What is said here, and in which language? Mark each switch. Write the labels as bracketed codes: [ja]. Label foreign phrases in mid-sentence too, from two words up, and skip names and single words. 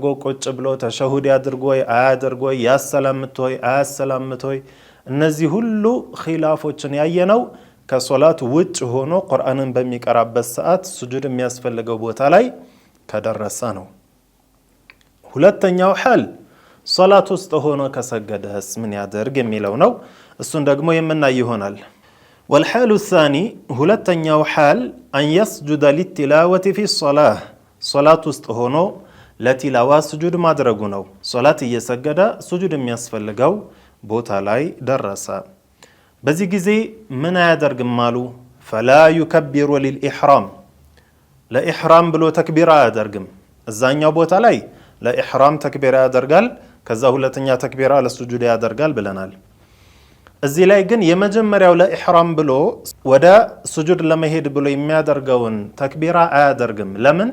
[am] ቁጭ ብሎ ተሸሁድ ያድርጎ አያድርጎ ያሰላምት ወይ አያሰላምት ወይ እነዚህ ሁሉ ኺላፎችን ያየነው ከሶላት ውጭ ሆኖ ቁርአንን በሚቀራበት ሰዓት ስጁድ የሚያስፈልገው ቦታ ላይ ከደረሰ ነው። ሁለተኛው ሐል ሶላት ውስጥ ሆኖ ከሰገደስ ምን ያደርግ የሚለው ነው። እሱን ደግሞ የምናይ ይሆናል። [ar] والحال الثاني [am] ሁለተኛው ሐል [ar] أن يسجد للتلاوة في الصلاة [am] ሶላት ውስጥ ሆኖ ለቲላዋ ስጁድ ማድረጉ ነው። ሶላት እየሰገደ ስጁድ የሚያስፈልገው ቦታ ላይ ደረሰ። በዚህ ጊዜ ምን አያደርግም አሉ? [ar] فلا يكبر للإحرام [am] ለኢሕራም ብሎ ተክቢራ አያደርግም። እዛኛው ቦታ ላይ ለኢሕራም ተክቢራ ያደርጋል። ከዛ ሁለተኛ ተክቢራ ለስጁድ ያደርጋል ብለናል። እዚህ ላይ ግን የመጀመሪያው ለኢሕራም ብሎ ወደ ስጁድ ለመሄድ ብሎ የሚያደርገውን ተክቢራ አያደርግም። ለምን?